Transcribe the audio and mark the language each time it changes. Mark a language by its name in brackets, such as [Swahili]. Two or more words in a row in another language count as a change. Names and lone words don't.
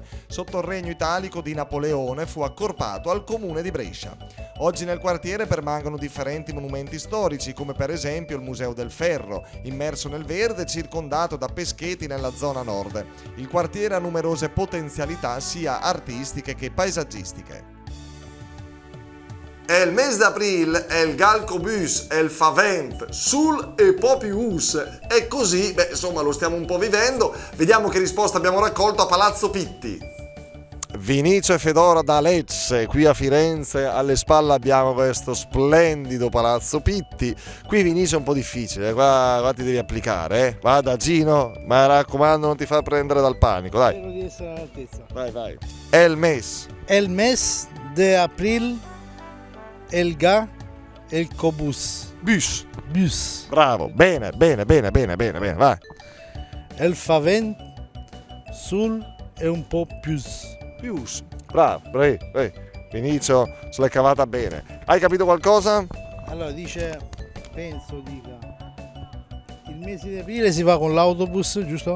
[Italian] Sotto il regno italico di Napoleone fu accorpato al comune di Brescia. Oggi nel quartiere permangono differenti monumenti storici, come per esempio il Museo del Ferro, immerso nel verde circondato da pescheti nella zona nord. Il quartiere ha numerose potenzialità sia artistiche che paesaggistiche. [Lombard] El mes d'april, el galcobus, el favent, sul e popius. [Italian] E così, insomma, lo stiamo un po' vivendo. Vediamo che risposta abbiamo raccolto a Palazzo Pitti. Vinicio e Fedora da Lecce, qui a Firenze, alle spalle abbiamo questo splendido Palazzo Pitti. Qui Vinicio è un po' difficile, qua ti devi applicare, eh. Vada Gino, ma raccomando non ti fa prendere dal panico, dai. Spero di essere all'altezza. Vai. [Lombard] El mes de april, el ga, el cobus. bus. [Italian] Bravo. Bene, vai. [Lombard] El favent, sul e [Italian] un po' [Lombard] pius. [Italian] Pius. Bravo. Vinicio se l'è cavata bene. Hai capito qualcosa? Allora penso dica, il mese di aprile si va con l'autobus, giusto?